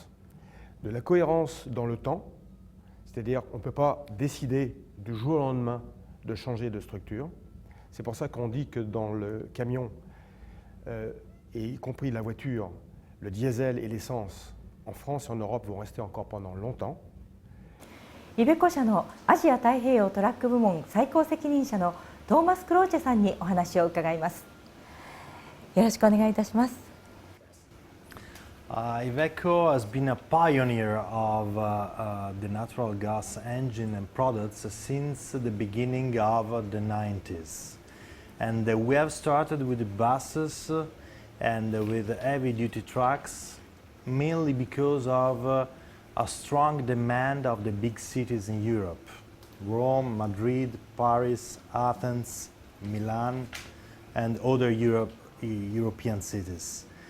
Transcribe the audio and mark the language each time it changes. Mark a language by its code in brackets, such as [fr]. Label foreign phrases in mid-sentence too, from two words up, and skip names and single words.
[fr] De la cohérence dans le temps, c'est-à-dire qu'on ne peut pas décider du jour au lendemain de changer de structure. C'est pour ça qu'on dit que dans le camion, et y compris la voiture, le diesel et l'essence en France et en Europe vont rester encore pendant longtemps. [ja] イベコ社のアジア太平洋トラック部門最高責任者のトーマス・クローチェさんにお話を伺います。よろしくお願いいたします。 [en] Iveco has been a pioneer of the natural gas engine and products since the beginning of the 90s. And we have started with the buses and with heavy-duty trucks, mainly because of a strong demand of the big cities in Europe: Rome, Madrid, Paris, Athens, Milan, and other European cities.